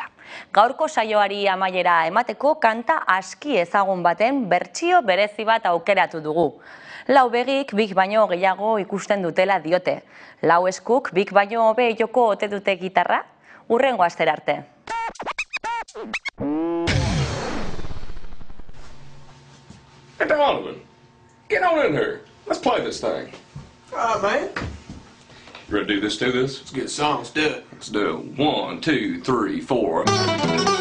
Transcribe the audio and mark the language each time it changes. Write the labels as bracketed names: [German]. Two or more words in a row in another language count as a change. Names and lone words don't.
[Basque] Gaurko saioari amaiera emateko kanta aski ezagun baten bertsio berezi bat aukeratu dugu. Lau begik bik baino gehiago ikusten dutela diote. Lau eskuk bik baino hobe joko ote dute gitarra? Hurrengo astera arte. [English] Hey Donovan, get on in here. Let's play this thing. All right, man. You ready to do this? Let's get songs, do it. Let's do it. 1, 2, 3, 4.